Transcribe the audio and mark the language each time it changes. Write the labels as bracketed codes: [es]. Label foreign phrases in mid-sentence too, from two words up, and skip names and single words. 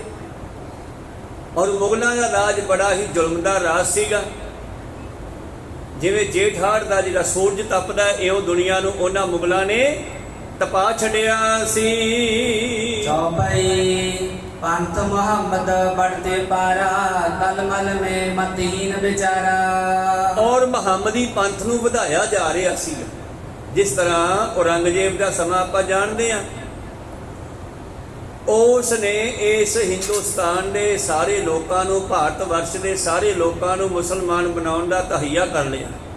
[pa] ਔਰ ਮੁਗਲਾਂ ਦਾ ਰਾਜ ਬੜਾ ਹੀ ਜ਼ੁਲਮ ਦਾ ਰਾਜ ਸੀਗਾ। ਜਿਵੇਂ ਜੇਠ ਹਾੜ ਦਾ ਜਿਹੜਾ ਸੂਰਜ ਤਪਦਾ, ਇਹੋ ਦੁਨੀਆ ਨੂੰ ਉਹਨਾਂ ਮੁਗਲਾਂ ਨੇ ਤਪਾ ਛੱਡਿਆ ਸੀ। [hi] चौपई पंथ मुहम्मद बढ़ते पारा, तलमल में मतहीन बेचारा। [pa] ਔਰ ਮੁਹੰਮਦੀ ਪੰਥ ਨੂੰ ਵਧਾਇਆ ਜਾ ਰਿਹਾ ਸੀ। ਜਿਸ ਤਰ੍ਹਾਂ ਔਰੰਗਜ਼ੇਬ ਦਾ ਸਮਾਂ ਆਪਾਂ ਜਾਣਦੇ ਹਾਂ, ਉਸ ਨੇ ਇਸ ਹਿੰਦੁਸਤਾਨ ਦੇ ਸਾਰੇ ਲੋਕਾਂ ਨੂੰ, ਭਾਰਤ ਵਰਸ਼ ਦੇ ਸਾਰੇ ਲੋਕਾਂ ਨੂੰ ਮੁਸਲਮਾਨ ਬਣਾਉਣ ਦਾ ਤਹਈਆ ਕਰ ਲਿਆ।